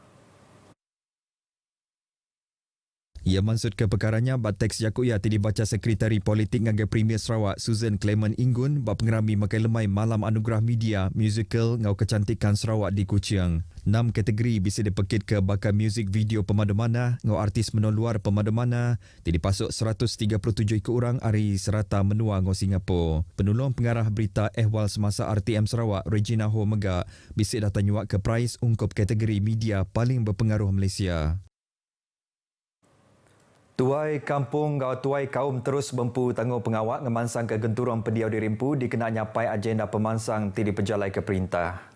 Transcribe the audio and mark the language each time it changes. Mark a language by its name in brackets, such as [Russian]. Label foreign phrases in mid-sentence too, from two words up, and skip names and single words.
[Iban] Ia maksud ke perkaranya bab teks Yakuya dibaca Sekretari Politik ngagai Premier Sarawak Susan Clement Inggun bab pengerami makai lemai Malam Anugerah Media Musical ngau kecantikan Sarawak di Kuching. 6 kategori bisa dipekit ke bakal muzik video pemadamana ngau artis menua luar pemadamana dipasuk 137 ikut orang hari serata menua ngau Singapura. Penolong pengarah berita ehwal semasa RTM Sarawak Regina Ho Mega bisa datang nyuak ke prize ungkup kategori media paling berpengaruh Malaysia. Tuai kampung atau tuai kaum terus bempu tangguh pengawak ngemansang ke genturong pendiau di Rimpu dikena nyapai agenda pemansang ti diperjalai ke perintah.